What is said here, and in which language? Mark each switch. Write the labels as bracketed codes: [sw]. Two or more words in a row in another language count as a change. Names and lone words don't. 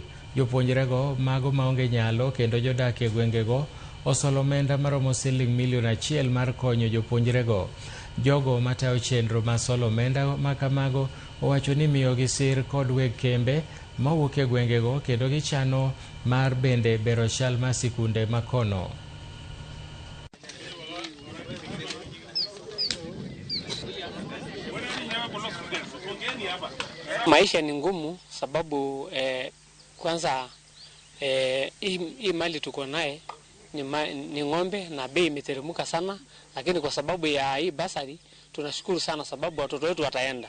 [luo] Jopuonjrego mago maonge nyalo kendo jodak e gwengego osolo omenda maromo siling $1 million mar konyo jopuonjrego. Jogo matayo chenro ma solo omenda ma kamago owacho ni miyogi sir kod weg kembe mawuok e gwengego kendo gichano mar bende bero chal ma sikunde makono. [sw] Maisha ni ngumu sababu kwanza hii mali tuko naye ni ng'ombe na bei imeteremka sana, lakini kwa sababu ya hii basari tunashukuru sana sababu watoto wetu wataenda.